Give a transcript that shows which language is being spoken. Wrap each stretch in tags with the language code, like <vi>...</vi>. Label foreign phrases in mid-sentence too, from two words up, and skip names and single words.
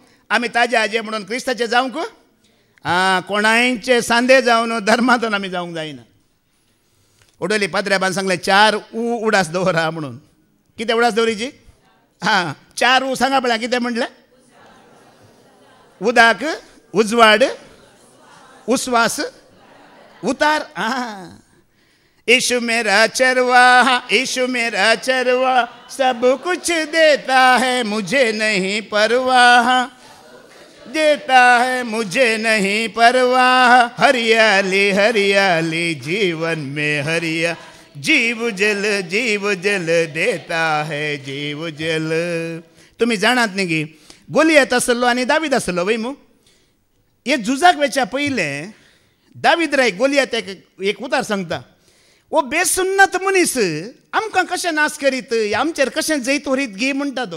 <kok>आमी ताजे हाजे म्हणून क्रिस्ताचे जावंक कोणायचे सांदे जावन धर्मांतून आमी जावंक जायना. वडोली पाद्र्याबान सांगलें 4 उडास दवरा म्हणून. कितें उडास दवरीची? 4 सांगा पळय कितें म्हणलें? उदाक, उजवाड, उस्वास, उतार.</kok> <hi>यीशु मेरा चरवा, यीशु मेरा चरवा, सब कुछ देता है मुझे नहीं परवाह, देता है मुझे नहीं परवाह. हरियाली हरियाली जीवन में हरिया, जीव जल देता है जीव जल.</hi> <kok>तुम्ही जाणात न्ही की गोलियत आसलो आनी दावीद आसलो वय मू. हे झुजाक वेच्या पयले दावीद राय गोलियत एक उतार सांगता. वो बेसुन्नत मनीस आमकां कशें नाश करीत, आमचेर कशें जैत व्हरीत गी म्हणटा तो.</kok>